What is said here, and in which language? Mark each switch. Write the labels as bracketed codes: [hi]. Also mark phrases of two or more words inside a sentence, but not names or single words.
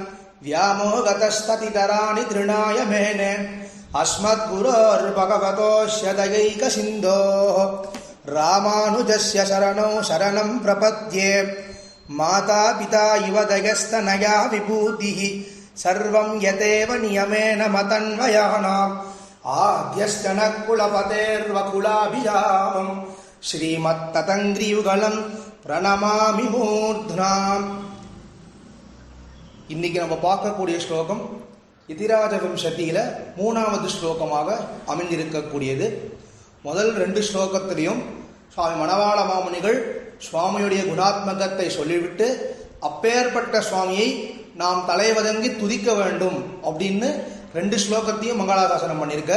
[sa] व्यामोगतस्ततितराणि तृणाय मेने अस्मद्गुरोर्भगवतोऽस्य दयैकसिन्धोः रामानुजस्य शरणौ शरणं प्रपद्ये माता पिता युवदयस्तनया विभूतिः सर्वं यतेव नियमेन मतन्वयानाम् आद्यश्च नः कुलपतेर्वकुलाभिरामम् श्रीमत्ततङ्घ्रियुगलं प्रणमामि मूर्ध्नाम्. [ta] இன்னைக்கு நம்ம பார்க்கக்கூடிய ஸ்லோகம் யதிராஜ வம்சத்தில 3வது ஸ்லோகமாக அமைந்திருக்கக்கூடியது. முதல் 2 ஸ்லோகத்திலையும் சுவாமி மணவாள மாமுனிகள் சுவாமியுடைய குணாத்மகத்தை சொல்லிவிட்டு அப்பேற்பட்ட சுவாமியை நாம் தலைவதங்கி துதிக்க வேண்டும் அப்படின்னு 2 ஸ்லோகத்தையும் மங்களாசாசனம் பண்ணியிருக்க.